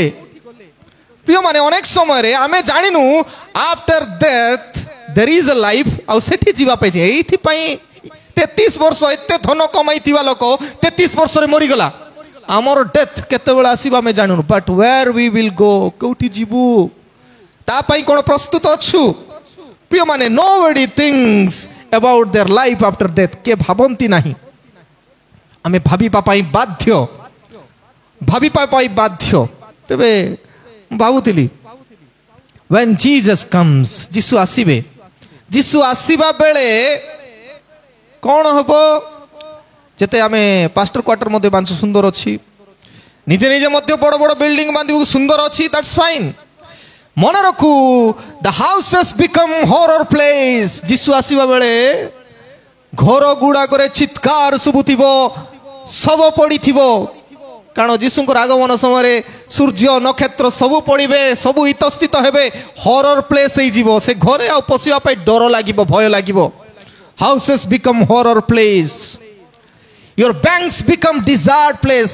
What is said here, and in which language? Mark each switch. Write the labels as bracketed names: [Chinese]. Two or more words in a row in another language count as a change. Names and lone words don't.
[Odia] ପ୍ରିୟ ମାନେ ଅନେକ ସମୟରେ ଆମେ ଜାଣିନୁ [English] after death there is a life, [Odia] ଆଉ ସେଠି ଯିବା ପାଇଁ ଏଇଥିପାଇଁ 33 ବର୍ଷ ଏତେ ଧନ କମାଇଥିବା ଲୋକ 33 ବର୍ଷରେ ମରିଗଲା। ଆମର ଡେଥ୍ କେତେବେଳେ ଆସିବ ଆମେ ଜାଣିନୁ, [English] but where we will go, [Odia] କୋଉଠି ଯିବୁ ତା ପାଇଁ କ'ଣ ପ୍ରସ୍ତୁତ ଅଛୁ? ପ୍ରିୟ ମାନେ [English] nobody thinks about their life after death, [Odia] କେ ଭାବନ୍ତି ନାହିଁ। ଆମେ ଭାବିବା ପାଇଁ ବାଧ୍ୟ। ତେବେ ମୁଁ ଭାବୁଥିଲି [English] when Jesus comes, [Odia] ଯୀଶୁ ଆସିବେ, ଯୀଶୁ ଆସିବା ବେଳେ କ'ଣ ହବ? ଯେତେ ଆମେ [English] pastor quarter [Odia] ମଧ୍ୟ ବାଞ୍ଚ ସୁନ୍ଦର ଅଛି, ନିଜେ ନିଜେ ମଧ୍ୟ ବଡ଼ ବଡ଼ ବିଲ୍ଡିଂ ବାନ୍ଧିବାକୁ ସୁନ୍ଦର ଅଛି, [English] that's fine. [Odia] ମନେ ରଖୁ [English] the houses become horror place। [Odia] ଯୀଶୁ ଆସିବା ବେଳେ ଘର ଗୁଡ଼ାକରେ ଚିତ୍କାର ଶୁଭୁଥିବ, ଶବ ପଡ଼ିଥିବ, କାରଣ ଯୀଶୁଙ୍କର ଆଗମନ ସମୟରେ ସୂର୍ଯ୍ୟ ନକ୍ଷତ୍ର ସବୁ ପଡ଼ିବେ, ସବୁ ଇତସ୍ତିତ ହେବେ, [English] horror place [Odia] ହେଇଯିବ। ସେ ଘରେ ଆଉ ପଶିବା ପାଇଁ ଡର ଲାଗିବ, ଭୟ ଲାଗିବ। [English] houses become horror place, your banks become desert place.